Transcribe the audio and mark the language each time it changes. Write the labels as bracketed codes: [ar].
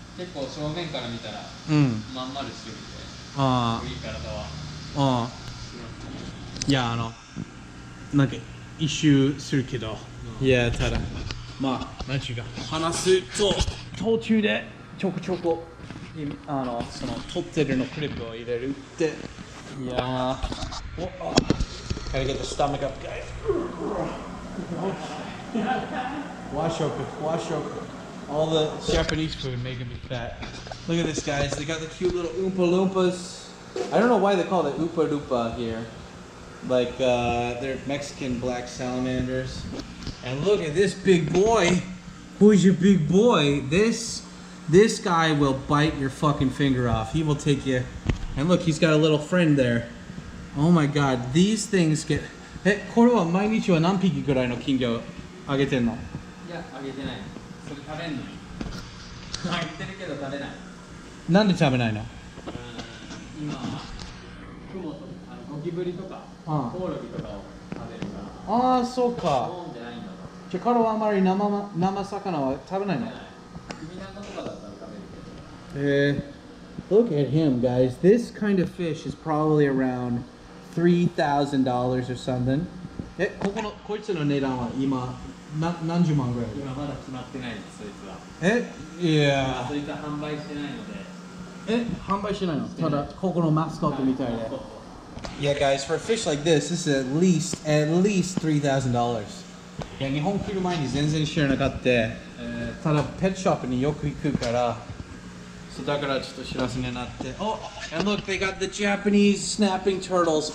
[ja] 結構正面から見たらまん丸してるんで、いい体は。いやなんか一周するけど、いやただまあ何ちゅうか話すと途中でちょこちょこその取ってるのクリップを入れるって。 [en] いやー、gotta get the stomach up, guys. Wash up. All the Japanese food making me fat. Look at this, guys. They got the cute little Oompa Loompas. I don't know why they call it Oompa Loompa here. Like, they're Mexican black salamanders. And look at this big boy. Who's your big boy? This guy will bite your fucking finger off. He will take you. And look, he's got a little friend there. Oh my god, these things get... [ja] これは毎日は何匹ぐらいの金魚あげてんの？いや、あげてない。それ食べんの。あげてるけど食べない。なんで食べないの？今、雲とゴキブリとか、コオロギとかを食べるから。ああ、そうか。飲んでないんだと。じゃあ彼はあまり生魚は食べないの？海なんかとかだったら食べるけど。 [en] Look at him, guys. This kind of fish is probably around $3,000 or something. [ja] こいつの値段は今何十万ぐらい？今まだ決まってないです、そいつは。いや。そいつは販売してないので。販売してないの？ただここのマスコットみたいで。 [en] Yeah, guys, for a fish like this is at least $3,000. [ja] いや、日本来る前に全然知らなかった。ただペットショップによく行くから。 So だからちょっと知らせになって。 [en] Oh, and look, they got the Japanese snapping turtles.